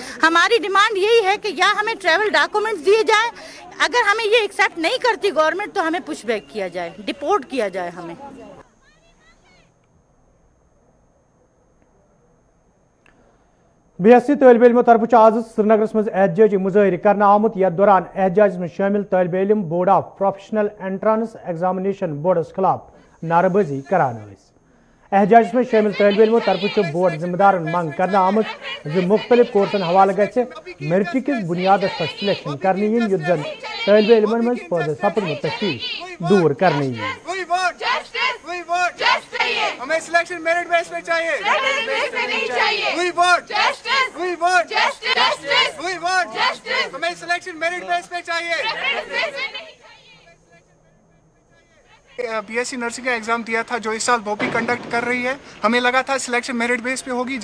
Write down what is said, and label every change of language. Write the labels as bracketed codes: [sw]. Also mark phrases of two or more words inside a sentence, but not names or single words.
[hi] हमारी डिमांड यही है कि या हमें [en] travel documents [hi] दिए जाए, अगर हमें ये एक्सेप्ट नहीं करती गवर्नमेंट तो हमें पुशबैक किया जाए, डिपोर्ट किया जाए हमें। [ks] BSc तालिब इल्मों तरफ आज श्रीनगर मज एहतजाजी मुजाहिर करना आमुत यथ दौरान एहतजाज में शामिल तालिब इल्म बोर्ड ऑफ प्रोफेशनल एंट्रांस एग्जामिनेशन बोर्डस खिलाफ नारेबाजी करान। एहतजाज में शामिल तालिब इल्मों तरफ बोर्ड जिम्मेदार मांग करना आमुत मुख्तलिफ कोर्सन हवाले गि मेरिट किस बुनियाद पर सिलेक्शन करने युत जन तालिब इल्मन मज पैदा सपदमुत तशवीश दूर करने। [hi] हमें [en] selection merit base [hi] पे चाहिए, हमें [en] selection merit base [hi] पे चाहिए। [en] BSc nursing [hi] का एग्ज़ाम दिया था जो इस साल बोपी कंडक्ट कर रही है, हमें लगा था [en] selection merit base [hi] पे होगी।